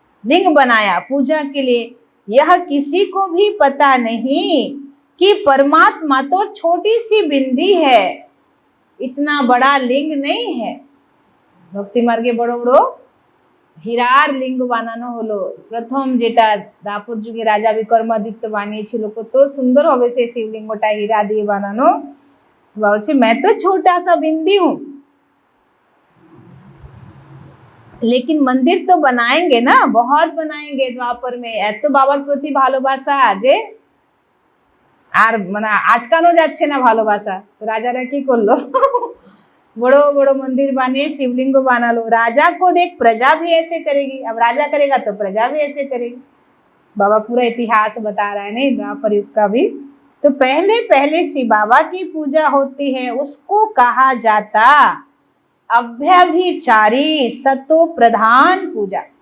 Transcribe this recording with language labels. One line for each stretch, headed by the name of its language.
Hindi: लिंग बनाया पूजा के लिए। यह किसी को भी पता नहीं कि परमात्मा तो छोटी सी बिंदी है, इतना बड़ा लिंग नहीं है।
Bangla: भक्ति मार्गे बड़ो बड़ो হীরার লিঙ্গ বানানো হলো। প্রথম যেটা দাপর যুগে রাজা বিক্রমাদিত্য বানিয়েছিল, কত সুন্দর হবে সেই শিবলিঙ্গটা হীরা দিয়ে বানানো। বলছে
Hindi: मैं तो छोटा सा बिंदी हूँ, लेकिन मंदिर तो बनाएंगे ना, बहुत बनाएंगे द्वापर में।
Bangla: এত বাবার প্রতি ভালোবাসা যে আর মানে আটকানো যাচ্ছে না ভালোবাসা। তো রাজারা কি করলো,
Hindi: बड़ो बड़ो मंदिर बने, शिवलिंग बना लो। राजा को देख प्रजा भी ऐसे करेगी, अब राजा करेगा तो प्रजा भी ऐसे करेगी। बाबा पूरा इतिहास बता रहा है नहीं द्वापर युग का भी। तो पहले पहले शिव बाबा की पूजा होती है, उसको कहा जाता अभ्यभिचारी सतो प्रधान पूजा।